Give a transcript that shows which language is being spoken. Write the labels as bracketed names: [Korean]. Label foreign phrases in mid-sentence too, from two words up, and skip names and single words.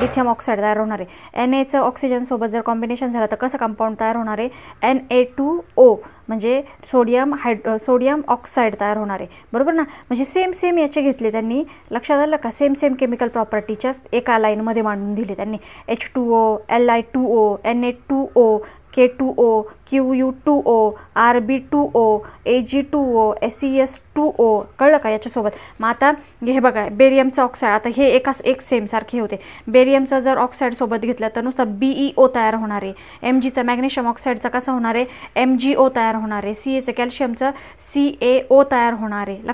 [English] lithium oxide [Marathi] तयार होणार आहे. Na ऑक्सिजनसोबत जर कॉम्बिनेशन झालं तर कसं कंपाऊंड तयार होणार आहे, Na2O, म्हणजे [English] sodium oxide [Marathi] तयार होणार आहे, बरोबर ना. म्हणजे सेम याचे घेतले त्यांनी, लक्षात आलं का. [English] same chemical [Marathi] प्रॉपर्टीच्याच एका लाईनमध्ये मांडून दिले त्यांनी. H2O, Li2O, Na2O, K2O, Cu2O, Rb2O, Ag2O, SeS2O, कळलं का याच्यासोबत. मग आता हे बघा बेरियमचं ऑक्साईड, आता हे एक सेम सारखे होते. बेरियमचं जर ऑक्साईड सोबत घेतलं तर नुसतं BeO तयार होणार आहे. Mgचं मॅग्नेशियम ऑक्साईडचा कसं होणार आहे, MgO तयार होणार आहे. Caचं कॅल्शियमचं CaO तयार होणार आहे.